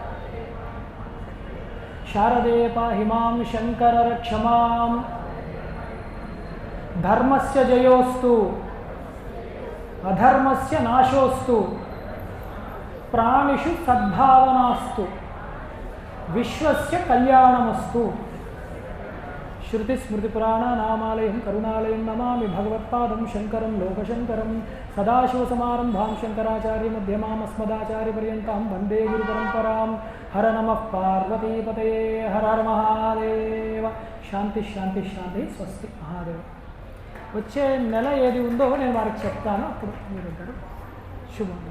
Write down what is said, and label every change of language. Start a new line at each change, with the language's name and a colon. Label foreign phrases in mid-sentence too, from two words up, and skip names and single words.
Sanskrit: శారదే పాహి మాం శంకర రక్ష మాం. ధర్మస్య జయోస్తు అధర్మస్య నాశోస్తు. ప్రాణిషు సద్భావనాస్తు. విశ్వస్య కళ్యాణమస్తు. श्रुतिस्मृतिपुराणानामालयं करुणालयं नमामि भगवत्पादं शंकरं लोकशंकरं. सदाशिवसमारम्भां शंकराचार्यमध्यमाम् अस्मदाचार्यपर्यन्तां वन्दे गुरुपरम्परां. हर नमः पार्वतीपतये. हर हर महादेव. శాంతి శాంతి శాంతి. స్వస్తి మహాదేవ.
Telugu: వచ్చే నెల ఏది ఉందో నేను వారికి చెప్తాను, అప్పుడు మీరు ఉంటారు. శుభం.